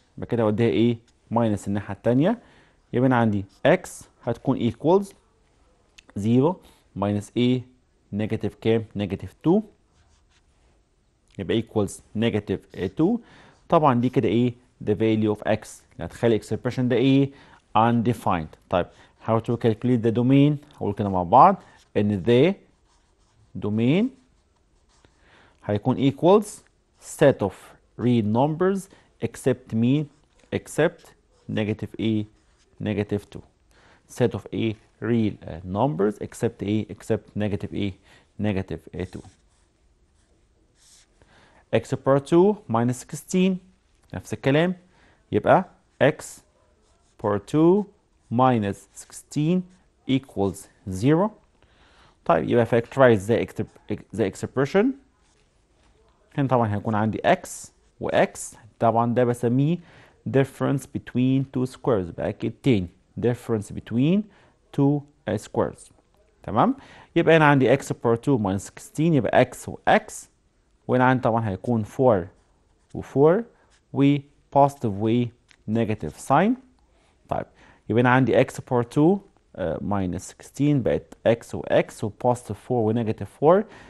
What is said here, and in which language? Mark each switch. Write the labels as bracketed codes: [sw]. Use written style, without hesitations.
[ar] يبقى كده اوديها ايه؟ minus الناحيه الثانيه. يبقى انا عندي x هتكون equals 0 minus a نيجاتيف كام؟ نيجاتيف 2. يبقى equals نيجاتيف 2. طبعا دي كده ايه؟ the value of x اللي هتخلي expression ده ايه؟ undefined. [en] طيب how to calculate the domain؟ هقول كده مع بعض ان the domain هيكون equals set of real numbers except مين؟ except negative a negative 2. set of a real numbers except a except negative a negative a 2. x power 2 minus 16 نفس الكلام. يبقى x power 2 minus 16 equals 0. طيب يبقى factorize the expression. [ar] هنا طبعا هيكون عندي x و x طبعا ده بسميه difference between two squares. [en] بأكد تاني difference between two squares. [ar] تمام؟ يبقى هنا عندي x power 2 minus 16 يبقى x و x، وهنا عندي طبعا هيكون 4 و 4 و positive و negative sign. طيب يبقى هنا عندي x power 2 minus 16 بقت x و x و positive 4 و negative 4.